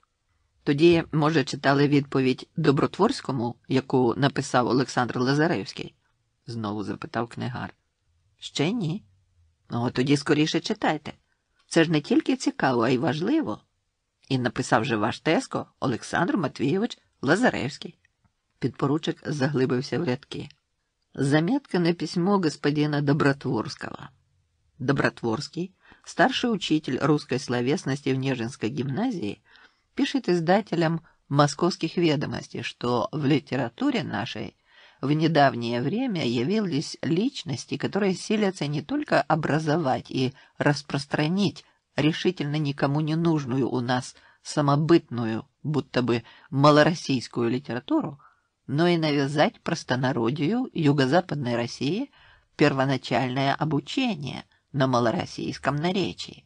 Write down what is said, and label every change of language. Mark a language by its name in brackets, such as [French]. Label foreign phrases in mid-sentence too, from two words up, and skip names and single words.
[Ukrainian] «Тоді, може, читали відповідь Добротворському, яку написав Олександр Лазаревський?» знову запитав книгар. Ще ні. Ну, тоді скоріше читайте. Це ж не тільки цікаво, а й важливо. І написав же ваш тезко Олександр Матвійович Лазаревський. Підпоручик заглибився в рядки. [Russian] Заметка на письмо господина Добротворского. Добротворский, старший учитель русской словесности в Нежинской гимназии, пишет издателям «Московских ведомостей», что в литературе нашей в недавнее время явились личности, которые силятся не только образовать и распространить решительно никому не нужную у нас самобытную, будто бы малороссийскую литературу, но и навязать простонародью Юго-Западной России первоначальное обучение на малороссийском наречии.